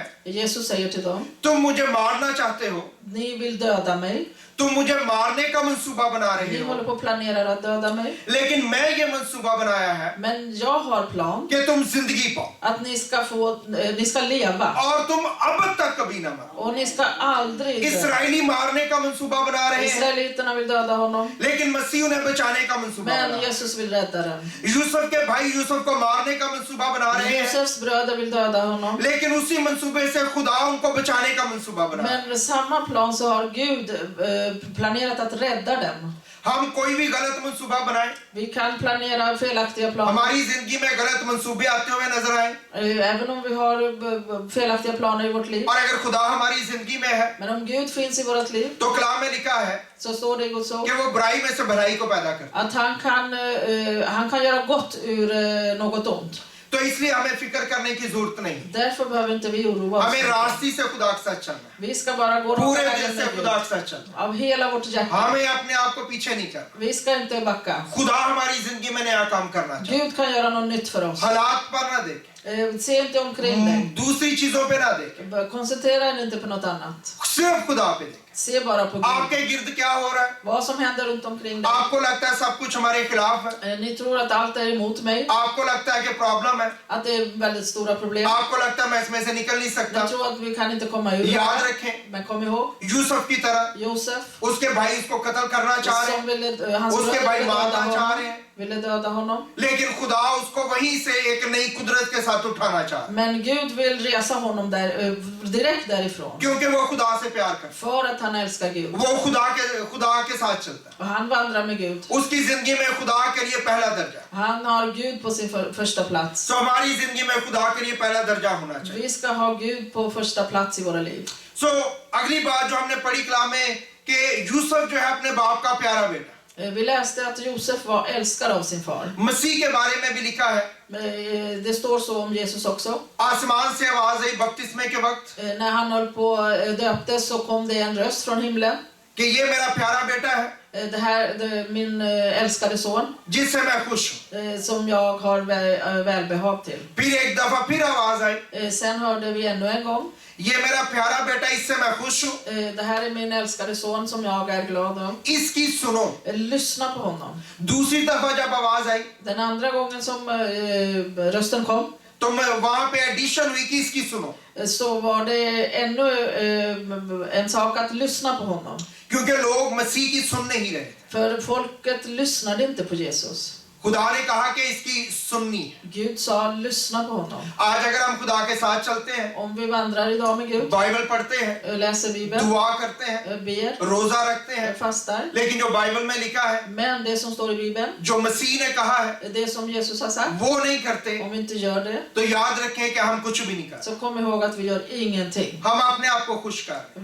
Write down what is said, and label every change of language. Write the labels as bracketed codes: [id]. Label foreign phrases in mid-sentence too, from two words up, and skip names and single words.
[sv] Jesus säger till dem, [ur] تم مجھے مارنا چاہتے ہو, [sv] ni vill döda mig. [ur] تم مجھے مارنے کا منصوبہ بنا رہے [sv] Ni [ur] हो, [sv] håller på att planera att döda mig. [ur] لیکن میں یہ منصوبہ بنایا ہے [sv] Men jag har plan [ur] کہ تم زندگی پاؤ [sv] att ni ska leva. [ur] اور تم اب تک کبھی نہ مرو. [sv] Och ni ska aldrig dö. [ur] اسرائیلی مارنے کا منصوبہ بنا رہے ہیں, [sv] Israeliterna vill döda honom. [ur] لیکن مسیح انہیں بچانے کا منصوبہ بنا [sv] Men [ur] رہا ہے. [sv] Jesus vill rädda dem. [ur] یوسف کے بھائی یوسف کو مارنے کا منصوبہ بنا رہے ہیں, [sv] Josefs bröder vill döda honom. [ur] لیکن اسی منصوبے سے خدا ان کو بچانے کا منصوبہ بنا رہا ہے. [sv] Men med samma plan så har Gud planerat att rädda dem. [ur] ہم کوئی بھی غلط منصوبہ بنائیں, [sv] Vi kan planera felaktiga planer. [ur] ہماری زندگی میں غلط منصوبے آتے ہوئے نظر آئے, [sv] Även om vi har felaktiga planer i vårt liv. [ur] اور اگر خدا ہماری زندگی میں ہے [sv] Men om Gud finns i vårt liv [ur] تو کلام میں لکھا ہے [sv] så står det i Guds ord [ur] کہ وہ برائی میں سے بھلائی کو پیدا کرتا [sv] att han kan göra gott ur något ont. [ur] है। تو اس لیے ہمیں فکر کرنے کی ضرورت نہیں, [sv] Därför behöver inte vi oroa oss. [ur] ہمیں راستے سے خدا کے ساتھ چلنا ہے, [sv] Vi ska bara gå [ur] पूरे [sv] raka [ur] दिल [sv] vägen [ur] से [sv] med [ur] खुदा [sv] Gud. [ur] کے ساتھ چلنا [sv] Av hela vårt hjärta. [ur] ہے، ہمیں اپنے آپ کو پیچھے نہیں کرنا. [sv] Vi ska inte backa. [ur] خدا ہماری زندگی میں نیا کام کرنا چاہتا ہے, [sv] Gud kan göra något nytt för oss. [ur] حالات پر نہ دیکھیں, [sv] Se inte omkring dig. [ur] دوسری چیزوں پہ نہ دیکھیں, [sv] Koncentrera dig inte på något annat. [ur] صرف خدا پہ دیکھیں. [sv] Se bara på Gud. [ur] آپ کے گرد کیا ہو رہا ہے? [sv] Vad som händer runt omkring dig. [ur] آپ کو لگتا ہے سب کچھ ہمارے خلاف ہے, [sv] Ni tror att allt är emot mig. [ur] آپ کو لگتا ہے کہ پرابلم ہے, [sv] Att det är väldigt stora problem. [ur] آپ کو لگتا ہے میں اس میں سے نکل نہیں سکتا. [sv] Ni tror att vi kan inte komma ur. [ur] یاد رکھیں, [sv] Men kom ihåg, [ur] یوسف کی طرح [sv] Josef [ur] اس کے بھائی اس کو قتل کرنا چاہ رہے [sv] som [ur] हैं, [sv] ville, hans [ur] उसके [sv] bröder [ur] भाई [sv] ville döda [ur] مارنا چاہ رہے [sv] honom. [ur] हैं, [sv] Ville döda honom. [ur] لیکن خدا اس کو وہیں سے ایک نئی قدرت کے ساتھ اٹھانا چاہ رہا ہے, [sv] Men Gud vill resa honom där, direkt därifrån. [ur] کیونکہ وہ خدا سے پیار کرتا [sv] För att han älskar Gud. [ur] ہے، وہ خدا کے ساتھ چلتا ہے, [sv] Och han vandrar med Gud. [ur] اس کی زندگی میں خدا کے لیے پہلا درجہ ہے. [sv] Han har Gud på sin första plats. [ur] تو ہماری زندگی میں خدا کے لیے پہلا درجہ ہونا چاہیے. [sv] Vi ska ha Gud på första plats i våra liv. [ur] سو اگلی بات جو ہم نے پڑھی کلام میں کہ یوسف جو ہے اپنے باپ کا پیارا بیٹا, [sv] Vi läste att Josef var älskad av sin far. [ur] مسیح کے بارے میں بھی لکھا ہے, [sv] Det står så om Jesus också. [ur] آسمان سے آواز آئی بپتسمے کے وقت [sv] När han höll på döptes så kom det en röst från himlen. [ur] کہ یہ میرا پیارا بیٹا ہے [sv] Det här, min älskade son, [ur] جس سے میں خوش ہوں. [sv] som jag har välbehag till. [ur] پھر ایک دفعہ پھر آواز آئی, [sv] Sen hörde vi ännu en gång. [ur] یہ میرا پیارا بیٹا، اس سے میں خوش ہوں, [sv] Det här är min älskade son som jag är glad om. [ur] اس کی سنو. [sv] Lyssna på honom. [ur] دوسری دفعہ جب آواز آئی [sv] Den andra gången som rösten kom [ur] تو میں وہاں پہ ایڈیشن ہوئی کہ اس کی سنو, [sv] så var det ännu en sak att lyssna på honom. [ur] کیونکہ لوگ مسیح کی سن نہیں رہے تھے. [sv] För folket lyssnade inte på Jesus. [ur] خدا نے کہا کہ اس کی سننی ہے. [sv] Gud sa lyssna på honom. [ur] آج اگر ہم خدا کے ساتھ چلتے ہیں, [sv] Om vi vandrar idag med Gud, [ur] بائبل پڑھتے ہیں, [sv] läser Bibeln, [ur] دعا کرتے ہیں, [sv] ber, [ur] روزہ رکھتے ہیں, [sv] fastar. [ur] لیکن جو بائبل میں لکھا ہے, [sv] Men det som står i Bibeln, [ur] جو مسیح نے کہا ہے, [sv] det som Jesus har sagt, [ur] وہ نہیں کرتے, [sv] om vi inte gör det, [ur] تو یاد رکھیں کہ ہم کچھ بھی نہیں کرتے. [sv] så kom ihåg att vi gör ingenting. [ur] ہم اپنے آپ کو خوش کر رہے